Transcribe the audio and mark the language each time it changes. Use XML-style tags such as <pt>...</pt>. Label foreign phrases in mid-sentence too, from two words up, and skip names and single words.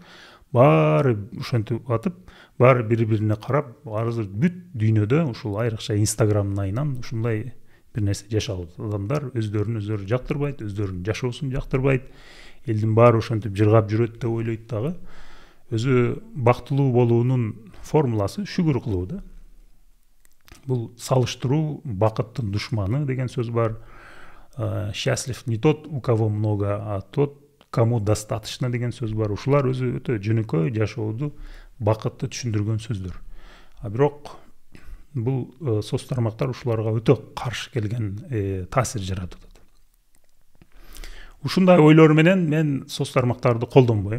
<ky>Баары ошентип атып, баары бири-бирине карап, азыр бүт дүйнөдө ушул айрыкча Инстаграмдын айынан ушундай бир нерсе жашап атат. Адамдар өздөрүн жактырбайт, өздөрүнүн жашоосун жактырбайт. Элдин баары ошентип жыргап жүрөт деп ойлойт дагы. Өзү бактылуу болуунун формуласы шүгүр кылуу да. Бул салыштыруу бакыттын душманы деген сөз бар.</ky> <ru>Счастлив не тот, у кого много, а тот, кому достаточно</ru> <ky>деген сөз бар. Ушулар өзү өтө жөнөкөй жашоодо бакытты түшүндүргөн сөздөр. А бирок бул соц тармактар ушуларга өтө каршы келген таасир жаратып атат. Ушундай ойлор менен мен соц тармактарды колдонбойм.</ky>